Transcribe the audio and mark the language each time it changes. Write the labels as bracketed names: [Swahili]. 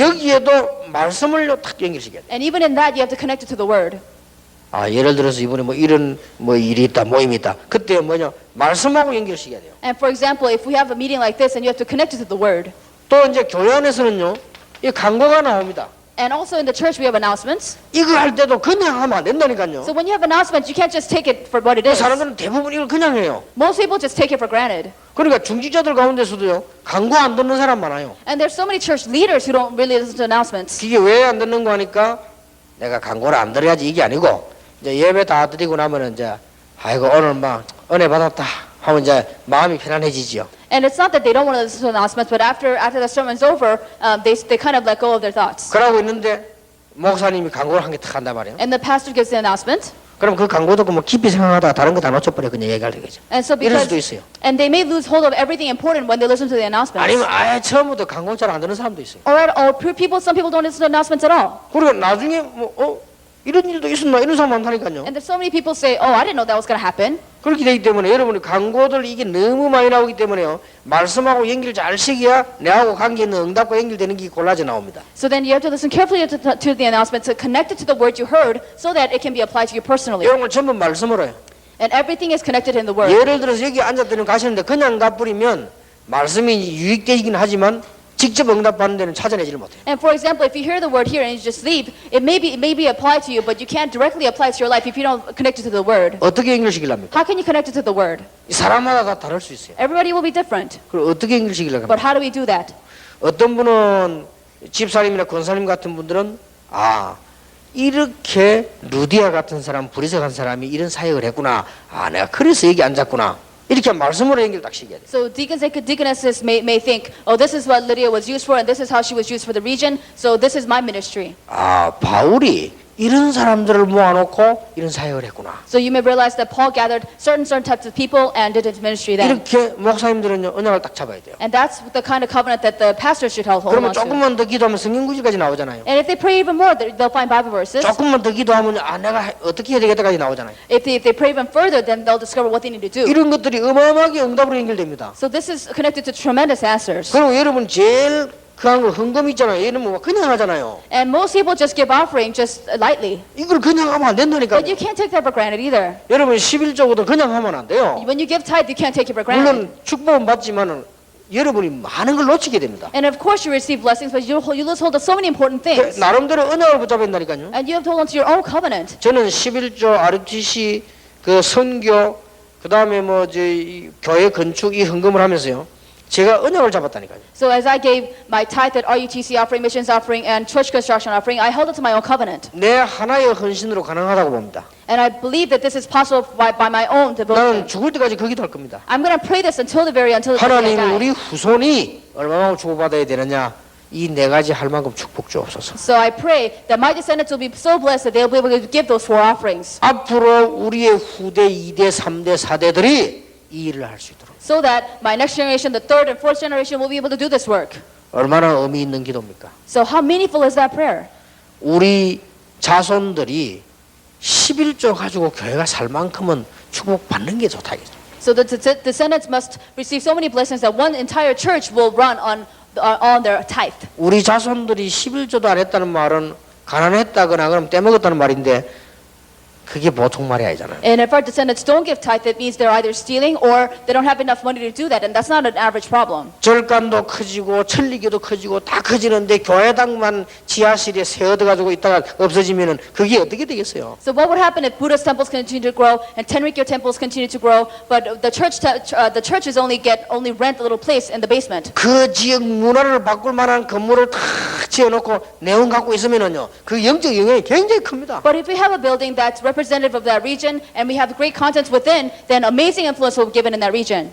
[Korean] 여기에도 말씀을 탁 연결시켜야 돼. [English] And even in that, you have to connect it to the word. [Korean] 예를 들어서 이번에 뭐 이런 뭐 일이 있다, 모임이 있다. 그때 뭐냐 말씀하고 연결시켜야 돼요. [English] And for example, if we have a meeting like this, and you have to connect it to the word. [Korean] 또 이제 교회 안에서는요, 이 광고가 나옵니다. [English] And also in the church, we have announcements. [Korean] 이거 할 때도 그냥 하면 안 된다니까요. [English] So when you have announcements, you can't just take it for what it is. [Korean] 사람들은 대부분 이걸 그냥 해요. [English] Most people just take it for granted. [Korean] 그러니까 중직자들 가운데서도요, 광고 안 듣는 사람 많아요. [English] And there's so many church leaders who don't really listen to announcements. [Korean] 이게 왜 안 듣는 거 하니까 내가 광고를 안 들어야지 이게 아니고 이제 예배 다 드리고 나면은 이제 아이고 오늘 막 은혜 받았다 하면 이제 마음이 편안해지죠. [English] And it's not that they don't want to listen to announcements, but after the sermon's over, they kind of let go of their thoughts. [Korean] 그러고 있는데 목사님이 광고를 한 개 탁 한단 말이에요. [English] And the pastor gives the announcement. [Korean] 그럼 그 광고 듣고 뭐 깊이 생각하다가 다른 거 다 놓쳐버려 그냥 얘기할 되겠죠. [English] And so [Korean] 이럴 수도 [English] because [Korean] 있어요. [English] and they may lose hold of everything important when they listen to the announcements. [Korean] 아니면 아예 처음부터 광고 잘 안 듣는 사람도 있어요. [English] Some people don't listen to announcements at all. [Korean] 그리고 나중에 이런 일도 있었나 이런 사람 많다니까요. [English] And there's so many people say, "Oh, I didn't know that was going to happen." [Korean] 그렇게 되기 때문에 여러분이 광고들 이게 너무 많이 나오기 때문에요. 말씀하고 연결 잘 시켜야 내하고 관계 있는 응답과 연결되는 게 골라져 나옵니다. [English] So then you have to listen carefully to the announcement to connect it to the word you heard, so that it can be applied to you personally. [Korean] 이런 걸 전부 말씀으로 해요. [English] And everything is connected in the word. [Korean] 예를 들어서 여기 앉았더니 가시는데 그냥 가버리면 말씀이 유익되긴 하지만 직접 응답받는 데는 찾아내지를 못해요. [English] And for example, if you hear the word here and you just leave, it may be applied to you, but you can't directly apply it to your life if you don't connect it to the word. [Korean] 어떻게 연결시키려합니까? [English] How can you connect it to the word? [Korean] 사람마다 다 다를 수 있어요. [English] Everybody will be different. [Korean] 그럼 어떻게 연결시키려고 [English] But [Korean] 합니까? [English] how do we do that? [Korean] 어떤 분은 집사님이나 권사님 같은 분들은 이렇게 루디아 같은 사람, 브리스 같은 사람이 이런 사역을 했구나. 내가 그래서 여기 앉았구나. 이렇게 말씀으로 연결 딱 시켜야 돼요. [English] So deacons and deaconesses may think, oh, this is what Lydia was used for, and this is how she was used for the region, so this is my ministry. [Korean] 바울이 이런 사람들을 모아놓고 이런 사역을 했구나. [English] So you may realize that Paul gathered certain types of people and did his ministry then. [Korean] 이렇게 목사님들은요 언약을 딱 잡아야 돼요. [English] And that's the kind of covenant that the pastors should hold [Korean] 그러면 [English] on to. [Korean] 조금만 더 기도하면 성경 구절까지 나오잖아요. [English] And if they pray even more, they'll find Bible verses. [Korean] 조금만 더 기도하면 내가 어떻게 해야 되겠다까지 나오잖아요. [English] If they pray even further, then they'll discover what they need to do. [Korean] 이런 것들이 어마어마하게 응답으로 연결됩니다. [English] So this is connected to tremendous answers. [Korean] 그리고 여러분 제일 그한 거 헌금 있잖아요. 얘는 뭐 그냥 하잖아요. [English] And most people just give offering just lightly. [Korean] 이걸 그냥 하면 안 된다니까요. [English] But you can't take that for granted either. [Korean] 여러분 11조거든 그냥 하면 안 돼요. [English] When you give tithe, you can't take it for granted. [Korean] 물론 축복은 받지만은 여러분이 많은 걸 놓치게 됩니다. [English] And of course you receive blessings, but you lose hold of so many important 그 things. [Korean] 나름대로 언약을 붙잡아야 된다니까요. [English] And you have to hold on to your own covenant. [Korean] 저는 11조 RUTC 그 선교 그다음에 뭐 이제 교회 건축 이 헌금을 하면서요. 제가 언약을 잡았다니까요. [English] So as I gave my tithe at RUTC offering, missions offering, and church construction offering, I held it to my own covenant. [Korean] 내 하나의 헌신으로 가능하다고 봅니다. [English] And I believe that this is possible by my own [Korean] 나는 [English] devotion. [Korean] 죽을 때까지 거기도 할 겁니다. [English] I'm going to pray this until the day [Korean] 하나님 [English] I [Korean] 우리 [English] die. [Korean] 후손이 얼마나 주고받아야 되느냐 이 네 가지 할 만큼 축복 주옵소서. [English] So I pray that my descendants will be so blessed that they'll be able to give those 4 offerings. [Korean] 앞으로 우리의 후대 2대 3대 4대들이 이 일을 할 수 있도록 [English] So that my next generation, the 3rd and 4th generation, will be able to do this work. [Korean] 얼마나 의미 있는 기도입니까? [English] So how meaningful is that prayer? [Korean] 우리 자손들이 11조 가지고 교회가 살 만큼은 축복받는 게 좋다. [English] So the descendants must receive so many blessings that one entire church will run on their tithe. [Korean] 우리 자손들이 11조도 안 했다는 말은 가난했다거나 그럼 떼먹었다는 말인데 그게 보통 말이 아니잖아요. [English] And if our descendants don't give tithe, it means they're either stealing or they don't have enough money to do that, and that's not an average problem. [Korean] 절간도 커지고 천리교도 커지고 다 커지는데 교회당만 지하실에 세워둬가지고 있다가 없어지면은 그게 어떻게 되겠어요? [English] So what would happen if Buddhist temples continue to grow and Tenrikyo temples continue to grow, but the churches only rent a little place in the basement? [Korean] 그 지역 문화를 바꿀 만한 건물을 다 지어놓고 내용 갖고 있으면은요, 그 영적 영향이 굉장히 큽니다. [English] But if we have a building that's representative of that region and we have great contents within, then amazing influence will be given in that region.